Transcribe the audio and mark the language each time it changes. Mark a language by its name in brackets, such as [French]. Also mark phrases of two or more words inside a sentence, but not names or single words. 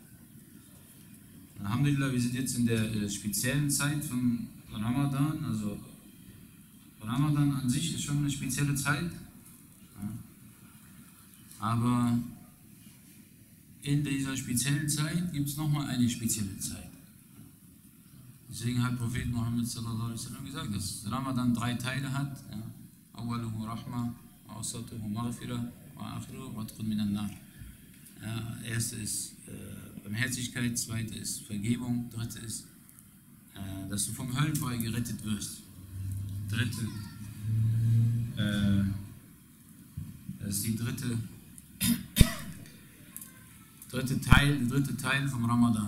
[German] Alhamdulillah, wir sind jetzt in der speziellen Zeit von Ramadan. Also Ramadan an sich ist schon eine spezielle Zeit. Ja. Aber in dieser speziellen Zeit gibt es nochmal eine spezielle Zeit. Deswegen hat Prophet Muhammad [Arabic] صلى الله عليه وسلم [German] gesagt, dass Ramadan 3 Teile hat. [Arabic] أوله رحمة، أوسطه مغفرة، وآخره عتق من النار. [German] Erste ist Barmherzigkeit, zweite ist Vergebung, dritte ist, dass du vom Höllenfeuer gerettet wirst. Dritte, das ist der dritte Teil vom Ramadan.